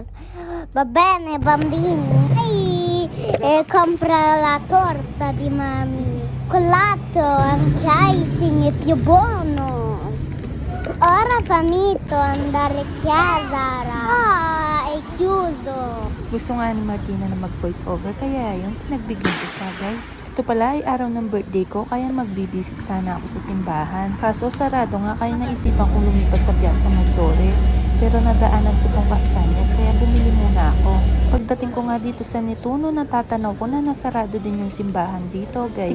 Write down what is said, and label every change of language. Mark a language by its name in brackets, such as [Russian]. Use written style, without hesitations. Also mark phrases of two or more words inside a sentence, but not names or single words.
[Italian] Va bene bambini. E compra la torta di mami. Colato, anche icing è più buono. Ora finito andare a casa. È chiuso. [Filipino] Gusto nga ni Martina na mag- [English] voice over, [Filipino] kaya yun, pinagbigyan ko siya, guys. Ito pala ay araw ng birthday ko, kaya magbibisit sana ako sa simbahan. Kaso sarado nga, kaya naisipan kong lumipat sa Piazza Maggiore. Pero nadaanan ko tong Castañas, kaya bumili muna ako. Pagdating ko nga dito sa Nettuno, natatanaw ko na nasarado din yung simbahan dito, guys.